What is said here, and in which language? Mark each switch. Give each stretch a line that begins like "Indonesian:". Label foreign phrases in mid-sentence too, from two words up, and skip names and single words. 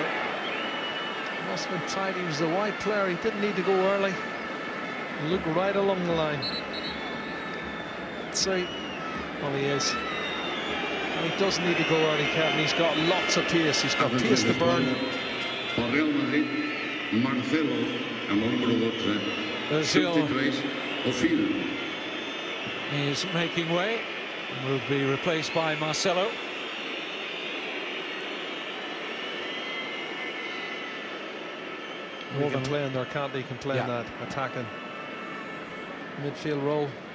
English: Must have been tight. He was the wide player. He didn't need to go early. Look right along the line. See, well, he is. And he doesn't need to go early, Kevin. He's got lots of pace. He's got pace to burn.
Catalan: Real Madrid, Marcelo, amb el número 12. Substitueix,
English: he's making way. Will be replaced by Marcelo. We can play in there, can't he? Can play in that attacking midfield role.